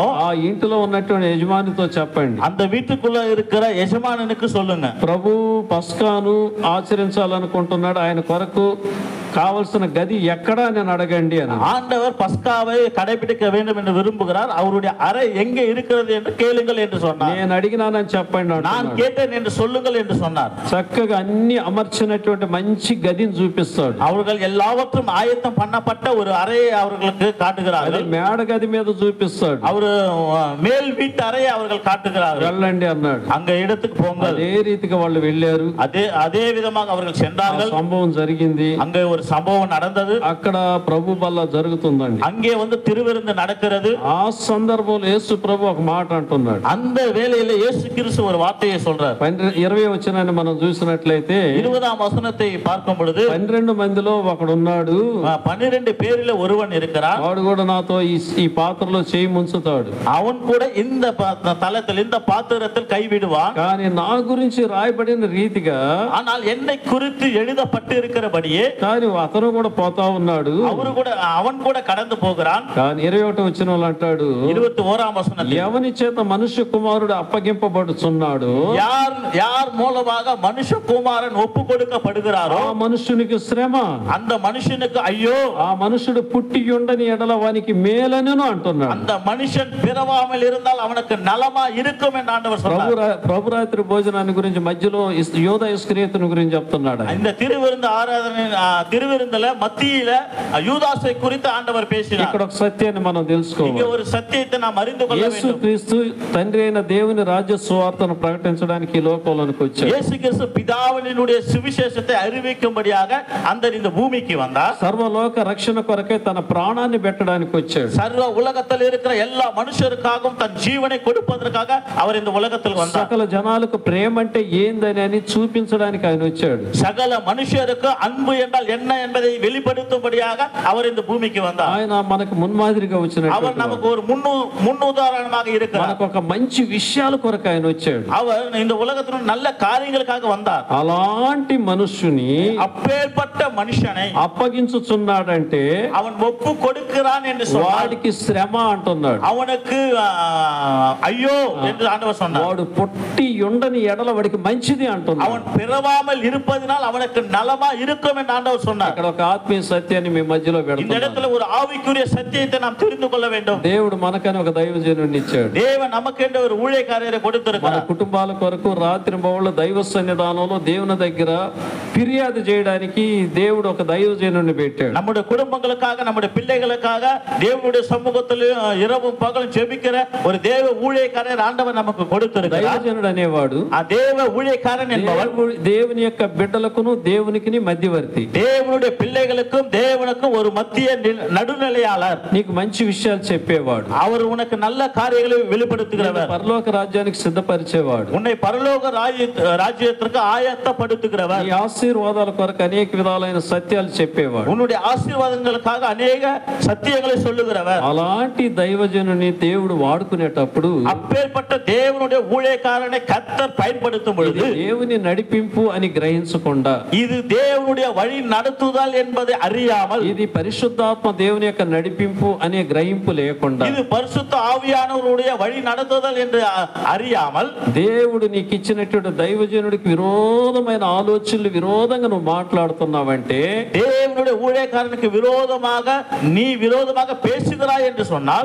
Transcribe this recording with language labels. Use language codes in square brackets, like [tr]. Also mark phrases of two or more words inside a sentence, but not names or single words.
[te] ఆ ఇంటిలో ఉన్నటువంటి యజమానితో చెప్పండి, [ta] அந்த வீட்டுக்குள்ள இருக்கிற యజమానునికి சொல்லுங்க, [te] ప్రభు పస్కాను ఆచరించాలనుకుంటున్నాడు, ఆయన కొరకు కావలసిన గది ఎక్కడా నేను అడగండి అని. [ta] ஆண்டவர் பஸ்காவை கடைபிடிக்க வேண்டும் என்று விரும்புகிறார், அவருடைய அறை எங்கே இருக்கிறது என்று கேளுங்கள் என்று சொன்னார். [te] నేను అడిగినానని చెప్పండి, [ta] நான் கேட்டேன் என்று சொல்லுங்கள் என்று சொன்னார். [te] చక్కగా అన్ని అమర్చినటువంటి మంచి గదిని చూపిస్తాడు. [ta] அவர்கள் எல்லாவற்றும் ஆயத்தம் பண்ணப்பட்ட ஒரு அறையை அவர்களுக்கு காட்டுகிறார்கள். [te] మేడ గది మీద చూపిస్తాడు. [ta] அவரு மேல் வீட்டு அறையை அவர்கள் காட்டுகிறார்கள். [te] వెళ్ళండి అన్నాడు. [ta] அங்க இடத்துக்கு போங்கள். [te] అదే రీతిగా వాళ్ళు వెళ్ళారు. [ta] அதே விதமாக அவர்கள் சென்றார்கள். [te] సంభవం జరిగింది. [ta] அங்க ஒரு சம்பவம் நடந்தது. [te] అక్కడ ప్రభు బల్ల జరుగుతుందండి. [ta] அங்கே திருவிருந்து நடக்கிறது. [te] ఆ సందర్భంలో యేసు ప్రభు ఒక మాట అంటున్నాడు. [ta] அந்த வேளையில இயேசு கிறிஸ்து ஒரு வார்த்தையை சொல்றார். [te] 20వ వచనాన్ని మనం చూసినట్లయితే, [ta] 20ஆம் வசனத்தை பார்க்கும் பொழுது, [te] 12 మందిలో ఒకడు ఉన్నాడు, [ta] 12 பேரில ஒருவன் இருக்கிறான், [te] వాడు కూడా నాతో ఈ పాత్రలో చేయి ముంచుతాడు, [ta] அவன் கூட இந்த தலத்தில் இந்த பாத்திரத்தில் கைவிடுவான், [te] కానీ నా గురించి రాయబడిన రీతిగా, [ta] ஆனால் என்னை குறித்து எழுதப்பட்டு இருக்கிறபடியே, [te] కానీ అతను కూడా పోతా ఉన్నాడు, [ta] அவன் கூட கடந்து போகிறான். [te] కానీ 21వ వచనంలో అంటాడు, [ta] 21ஆம் வசனத்தில், [te] ఎవని చేత మనుష్య కుమారుడు అప్పగింపబడుచున్నాడు, [ta] யார் மூலமாக மனுஷகுமாரன் ஒப்பு கொடுக்கப்படுகிறாரோ [te] ఆ మనుషునికి శ్రమ, [ta] அந்த மனுஷனுக்கு ஐயோ, [te] ఆ మనుషుడు పుట్టి ఉండని ఎడల వానికి మేలనును అంటున్నాడు. [ta] அந்த மனுஷன் பிறவாமல் இருந்தால் அவனுக்கு நலமா இருக்கும் என்று ஆண்டவர் சொன்னார். [te] ప్రభురాత్రి భోజనాన్ని గురించి మధ్యలో యోధా ఇస్కరియోతుని గురించి చెప్తున్నాడు. [ta] இந்த திருவிருந்து ஆராதனை திருவிருந்துல மத்தியில யூதாசை குறித்து ஆண்டவர் பேசினார். [te] ఇక్కడ ఒక సత్యాన్ని మనం తెలుసుకోవాలి. [ta] இங்க ஒரு சத்தியத்தை நாம் அறிந்து கொள்ள வேண்டும். [te] యేసుక్రీస్తు తండ్రి అయిన దేవుని రాజ్య సువార్తను ప్రకటించడానికి ఈ లోకంలోనికి వచ్చాడు. [ta] இயேசு கிறிஸ்து பிதாவினுடைய சுவிசேஷத்தை அறிவிக்கும்படியாக இந்த பூமிக்கு வந்தார். [te] సర్వలోక రక్షణ కొరకే తన ప్రాణాన్ని పెట్టడానికి వచ్చాడు. [ta] சர்வ உலகத்தில் இருக்கிற எல்லா மனுஷருக்காகவும் தன் ஜீவனை கொடுப்பதற்காக அவர் இந்த உலகத்தில் வந்தார். [te] సకల జనాలకు ప్రేమ అంటే ఏందని అని చూపించడానికి ఆయన వచ్చాడు. [ta] சகல மனுஷருக்கு அன்பு என்றால் என்ன என்பதை வெளிப்படுத்தும்படியாக அவர் இந்த பூமிக்கு வந்தார். [te] ఆయన మనకు మున్మాదిరిగా వచ్చినట్టు [ta] அவர் நமக்கு ஒரு முன்னுதாரணமாக இருக்கிறார். [te] మనకు ఒక మంచి విషయాల కొరకు ఆయన వచ్చాడు. [ta] அவர் இந்த உலகத்தில் நல்ல காரியங்களுக்காக வந்தார். [te] అలాంటి మనుషుని [ta] அப்பேற்பட்ட மனுஷனை [te] అప్పగించుచున్నాడంటే [ta] அவன் ஒப்பு கொடுக்கிறான் என்று சொன்னார். [te] వాడికి శ్రమ అంటున్నాడు. [ta] அவனுக்கு ஐயோ என்று ஆண்டவர் சொன்னார். [te] వాడు పొట్టి ఉండని ఎడల వాడికి మంచిది అంటున్నాడు. [ta] அவன் பிறவாமல் இருப்பதனால் அவனுக்கு நலமா இருக்கும் என்று ஆண்டவர் சொன்னார். [te] ఇక్కడ ఒక ఆత్మీయ సత్యాన్ని మీ మధ్యలో [ta] இந்த [te] పెడతాను. [ta] இடத்துல ஒரு ஆவிக்குரிய சத்தியத்தை நாம் தெரிந்து கொள்ள வேண்டும். [te] దేవుడు మనకని ఒక దైవజనుడిని ఇచ్చాడు. [ta] தேவன் நமக்கு என்ற ஒரு ஊழியக்காரரை [te] మన [ta] கொடுத்திருக்கிறார். [te] కుటుంబాల కొరకు రాత్రి బహుళ దైవ సన్నిధానంలో దేవుని దగ్గర ఫిర్యాదు చేయడానికి దేవుడు ఒక దైవజనుడిని పెట్టాడు. [ta] நம்முடைய குடும்பங்களுக்காக நம்முடைய பிள்ளைகளுக்காக தேவனுடைய சமூகத்தில் இரவும் பகலும் ஜெபிக்கிற ஒரு தேவ ஊழியக்காரர் ஆண்டவர் நமக்கு கொடுத்திருக்கிறார். [te] దైవజనుడు అనేవాడు [ta] ఆ தேவ ஊழியக்காரன் என்பவர் [te] దేవుని యొక్క బిడ్డలకును దేవునికి మధ్యవర్తి. [ta] தேவனுடைய பிள்ளைகளுக்கும் தேவனுக்கும் ஒரு மத்திய நடுநிலையாளர். [te] నీకు మంచి విషయాలు చెప్పేవాడు. [ta] அவர் உனக்கு நல்ல காரியங்களை வெளிப்படுத்துகிறவர். [te] పరలోక రాజ్యానికి సిద్ధపరిచేవాడు. [ta] உன்னை பரலோக ராஜ்யத்திற்கு ஆயத்தப்படுத்துகிறவர். [te] ఈ ఆశీర్వాదాల కొరకు అనేక విధాలైన సత్యాలు చెప్పేవాడు. [ta] உன்னுடைய ஆசீர்வாதங்களுக்காக அநேக சத்தியங்களை சொல்லுகிறவர். [te] అలాంటి దైవజనుని దేవుడు వాడుకునేటప్పుడు [ta] அப்பேற்பட்ட தேவனுடைய ஊழியக்காரனை கர்த்தர் பயன்படுத்தும் பொழுது [te] దేవుని నడిపింపు అని గ్రహించకుండా [ta] இது தேவனுடைய வழி நடத்துதல் என்பதை அறியாமல் [te] ఇది పరిశుద్ధాత్మ దేవుని యొక్క నడిపింపు అనే గ్రహింపు లేకుండా [ta] இது பரிசுத்த ஆவியானவருடைய வழி நடத்துதல் என்று அறியாமல் [te] దేవుడు నీకు ఇచ్చినటువంటి దైవజనుడికి విరోధమైన ఆలోచనలు విరోధంగా నువ్వు మాట్లాడుతున్నావంటే [ta] தேவனுடைய ஊழியக்காரனுக்கு விரோதமாக நீ விரோதமாக பேசுகிறாய் என்று சொன்னால்